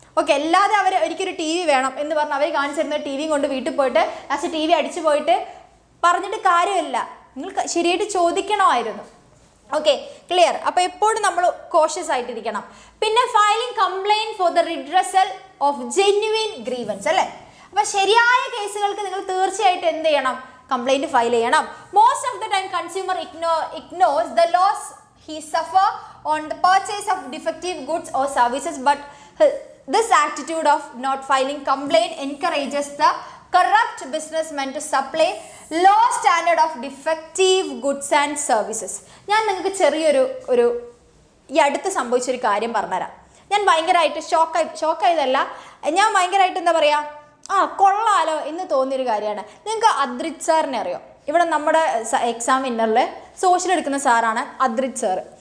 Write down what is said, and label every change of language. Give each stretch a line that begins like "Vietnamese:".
Malayalam: Okay, അല്ലാതെ അവർ എനിക്കൊരു T V വേണം എന്ന് പറഞ്ഞ് അവർ കാണിച്ചിരുന്ന ടി വിയും കൊണ്ട് വീട്ടിൽ പോയിട്ട് ലാസ്റ്റ് ടി വി അടിച്ചു പോയിട്ട് പറഞ്ഞിട്ട് കാര്യമില്ല. നിങ്ങൾ ശരിയായിട്ട് ചോദിക്കണമായിരുന്നു. Okay, clear. അപ്പോൾ എപ്പോഴും നമ്മൾ കോഷ്യസ് ആയിട്ടിരിക്കണം. പിന്നെ
English: Filing complaint for the redressal of genuine grievance അല്ലേ.
Malayalam: അപ്പോൾ ശരിയായ കേസുകൾക്ക് നിങ്ങൾ തീർച്ചയായിട്ടും എന്ത് ചെയ്യണം, കംപ്ലൈൻറ്റ് ഫയൽ ചെയ്യണം.
English: Most of the time consumer ignores the loss he suffer on the purchase of defective goods or services, but this attitude of not filing complaint encourages the corrupt businessmen to supply low standard of defective goods and services.
Malayalam: ഞാൻ നിങ്ങൾക്ക് ചെറിയൊരു ഈ അടുത്ത് സംഭവിച്ചൊരു കാര്യം പറഞ്ഞുതരാം. ഞാൻ ഭയങ്കരമായിട്ട് ഷോക്കായതല്ല, ഞാൻ ഭയങ്കരമായിട്ട് എന്താ പറയുക, കൊള്ളാലോ എന്ന് തോന്നിയൊരു കാര്യമാണ്. നിങ്ങൾക്ക് അദ്രിത് സാറിനെ അറിയോ? ഇവിടെ നമ്മുടെ എക്സാം വിന്നറിൽ സോഷ്യൽ എടുക്കുന്ന സാറാണ് അദ്രിത് സാറ്.